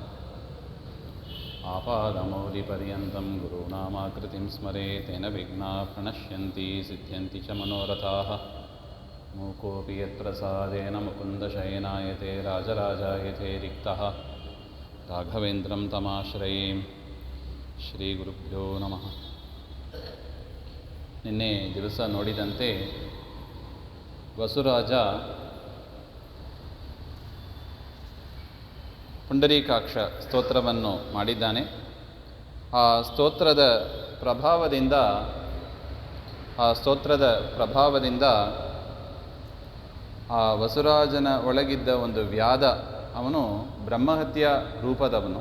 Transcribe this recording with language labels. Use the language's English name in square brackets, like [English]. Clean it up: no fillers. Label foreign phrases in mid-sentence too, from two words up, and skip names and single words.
[Sanskrit] आपादमौलिपर्यन्तं गुरूणामाकृतिं स्मरेत् तेन विघ्नाः प्रणश्यन्ति सिद्ध्यन्ति च मनोरथाः। मूकोऽपि यत्प्रसादेन मुकुन्दशयनायते राजराजायते रिक्तः राघवेन्द्रं तमाश्रये। ಶ್ರೀಗುರುಭ್ಯೋ ನಮಃ. [Kannada] ನಿನ್ನೆ ದಿವಸ ನೋಡಿದಂತೆ ವಸುರಾಜ ಪುಂಡರೀಕಾಕ್ಷ ಸ್ತೋತ್ರವನ್ನು ಮಾಡಿದ್ದಾನೆ. ಆ ಸ್ತೋತ್ರದ ಪ್ರಭಾವದಿಂದ ಆ ವಸುರಾಜನ ಒಳಗಿದ್ದ ಒಂದು ವ್ಯಾಧ, ಅವನು ಬ್ರಹ್ಮಹತ್ಯ ರೂಪದವನು.